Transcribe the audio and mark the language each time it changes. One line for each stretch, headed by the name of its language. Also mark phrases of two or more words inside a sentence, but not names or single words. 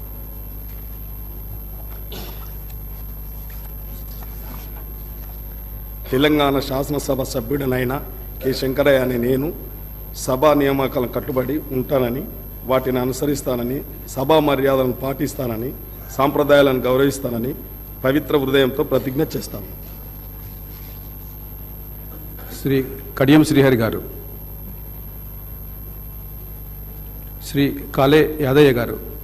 Telugu: తెలంగాణ శాసనసభ సభ్యుడనైన కె శంకరయ్య అనే నేను సభా నియామకాలను కట్టుబడి ఉంటానని, వాటిని అనుసరిస్తానని, సభా మర్యాదలను పాటిస్తానని, సాంప్రదాయాలను గౌరవిస్తానని పవిత్ర హృదయంతో ప్రతిజ్ఞ చేస్తాను. श्री कडियम श्रीहरि गारू। श्री काले यादయ్య గారు।